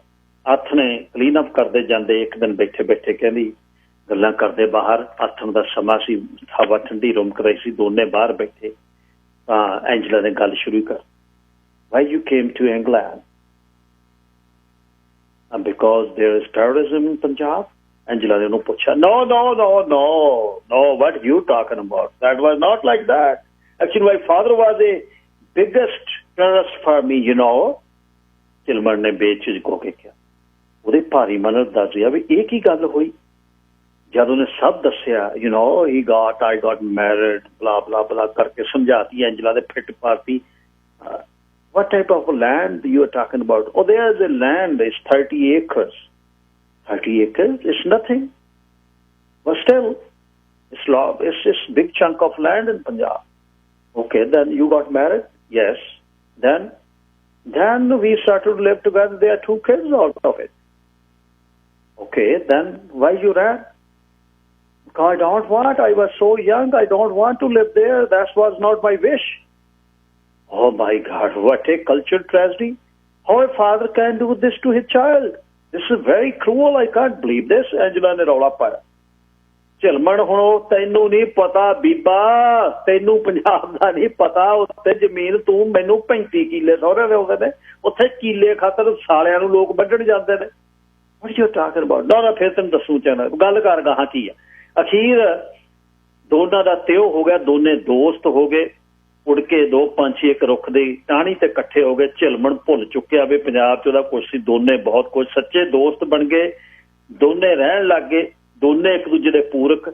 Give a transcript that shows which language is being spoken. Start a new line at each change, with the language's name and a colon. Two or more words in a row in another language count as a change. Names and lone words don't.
Punjabi: ਹੱਥ ਨੇ ਕਲੀਨਅਪ ਕਰਦੇ ਜਾਂਦੇ, ਇੱਕ ਦਿਨ ਬੈਠੇ ਬੈਠੇ ਕਹਿੰਦੀ, ਗੱਲਾਂ ਕਰਦੇ ਬਾਹਰ, ਆਥਣ ਦਾ ਸਮਾਂ ਸੀ, ਹਵਾ ਠੰਡੀ ਰੁਮਕ ਰਹੀ ਸੀ, ਦੋਨੇ ਬਾਹਰ ਬੈਠੇ ਤਾਂ ਐਂਜਲਾ ਨੇ ਗੱਲ ਸ਼ੁਰੂ ਕਰ,
English: Why you came to England? Because there is terrorism in Punjab.
Punjabi: ਐਂਜਲਾ ਨੇ ਉਹਨੂੰ ਪੁੱਛਿਆ,
English: no, what you talking about? That was not like that. Actually, my father was a biggest terrorist for me, you know.
Punjabi: ਝਿਲਮਣ ਨੇ ਬੇਝਿਜਕ ਹੋ ਕੇ ਕਿਹਾ। ਉਹਦੇ ਭਾਰੀ ਮਨ ਦੱਸਿਆ ਵੀ ਇਹ ਕੀ ਗੱਲ ਹੋਈ। ਜਦ ਉਹਨੇ ਸਭ ਦੱਸਿਆ,
English: I got married, blah blah blah
Punjabi: ਕਰਕੇ ਸਮਝਾਤੀ। ਐਂਜਲਾ ਦੇ ਫਿੱਟ ਪਾਤੀ।
English: What type of land you are talking about? Oh, there the land is 30 acres. 30 acres is nothing. But still, it's this big chunk of land in Punjab. Okay, then you got married? Yes. Then we started to live together. There are 2 kids out of it. Okay, then why you ran? Because I don't want. I was so young. I don't want to live there. That was not my wish. Oh my God, what a cultural tragedy. How a father can do this to his child. This is very cruel. I can't believe this.
Punjabi: Angela ने रौला पाया। ਝਲਮਣ ਹੁਣ ਤੈਨੂੰ ਨਹੀਂ ਪਤਾ ਬੀਬਾ, ਤੈਨੂੰ ਪੰਜਾਬ ਦਾ ਨਹੀਂ ਪਤਾ। ਉੱਥੇ ਜ਼ਮੀਨ ਤੂੰ ਮੈਨੂੰ 35 ਕਿੱਲੇ ਸਹੁਰੇ ਦੇ ਆਉਂਦੇ ਨੇ, ਉੱਥੇ ਕਿੱਲੇ ਖਾਤਰ ਸਾਲਿਆਂ ਨੂੰ ਲੋਕ ਵੱਢਣ ਜਾਂਦੇ ਨੇ।
English: What you talking about?
Punjabi: ਨਾ ਫਿਰ ਤੈਨੂੰ ਦੱਸੂ ਚਾਹਨਾ ਗੱਲ ਕਰ ਗਾਹਾਂ ਕੀ ਆ। ਅਖੀਰ ਦੋਨਾਂ ਦਾ ਤਿਉ ਹੋ ਗਿਆ, ਦੋਨੇ ਦੋਸਤ ਹੋ ਗਏ। ਉੜ ਕੇ 2 ਪੰਛੀ ਇੱਕ ਰੁੱਖ ਦੀ ਟਾਹਣੀ ਤੇ ਇਕੱਠੇ ਹੋ ਗਏ। ਝਲਮਣ ਭੁੱਲ ਚੁੱਕਿਆ ਵੀ ਪੰਜਾਬ 'ਚ ਉਹਦਾ ਕੁਛ ਸੀ। ਦੋਨੇ ਬਹੁਤ ਕੁਝ ਸੱਚੇ ਦੋਸਤ ਬਣ ਗਏ, ਦੋਨੇ ਰਹਿਣ ਲੱਗ ਗਏ, ਦੋਨੇ ਇੱਕ ਦੂਜੇ ਦੇ ਪੂਰਕ।